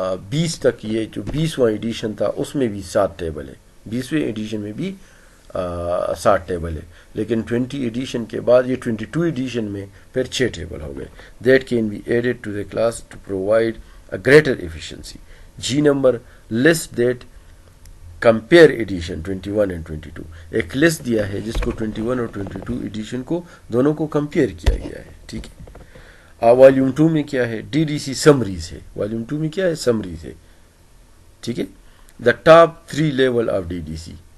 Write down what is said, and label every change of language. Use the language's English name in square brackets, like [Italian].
[Urdu] 20 تک یہ جو 20واں ایڈیشن تھا اس میں بھی 7 ٹیبل ہے، 20ویں ایڈیشن میں بھی 7 ٹیبل ہے، لیکن 20 ایڈیشن کے بعد یہ 22 ایڈیشن میں پھر 6 ٹیبل ہو گئے. [English] That can be added to the class to provide a greater efficiency. [Urdu] جی [English] number list that compare edition 21 and 22، [Urdu] ایک لسٹ دیا ہے جس کو 21 اور 22 ایڈیشن کو دونوں کو کمپیئر کیا گیا ہے. ٹھیک ہے. والیوم 2 میں کیا ہے، ڈی ڈی سی سمریز ہے. والیوم 2 میں کیا ہے، سمریز ہے. ٹھیک ہے. [English] The top 3 level of D D C.